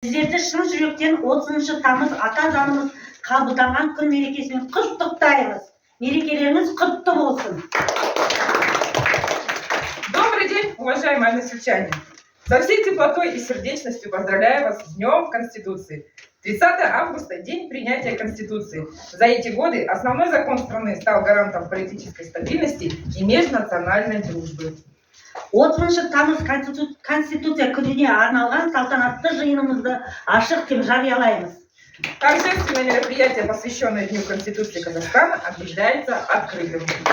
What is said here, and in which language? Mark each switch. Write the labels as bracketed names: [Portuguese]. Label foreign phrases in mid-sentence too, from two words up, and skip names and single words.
[Kazakh] Сіздерді шын жүректен 30 тамыз ата заңымыз қабылданған күн мерекесімен құттықтаймыз. Мерекелеріңіз құтты болсын. [Russian] Добрый день, уважаемые односельчане! Со всей теплотой и сердечностью поздравляю вас с Днем Конституции. 30 августа – день принятия Конституции. За эти годы основной закон страны стал гарантом политической стабильности и межнациональной дружбы. [Kazakh] 30 тамыз Конституция күніне арналған салтанатты жиынымызды ашық деп жариялаймыз. [Russian] Торжественное мероприятие, посвященное Дню Конституции Казахстана, объявляется открытым.